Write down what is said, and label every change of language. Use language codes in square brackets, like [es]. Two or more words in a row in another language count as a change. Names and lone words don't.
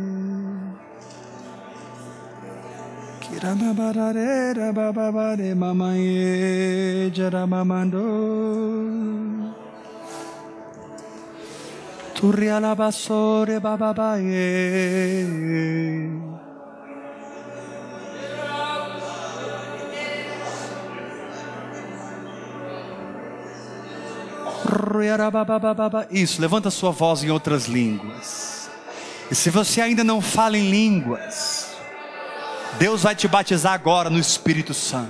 [pt] Kirama barare baba bare mama ye jara mamando. Turriala basore bababaye. Isso, levanta sua voz em outras línguas. E se você ainda não fala em línguas, Deus vai te batizar agora no Espírito Santo.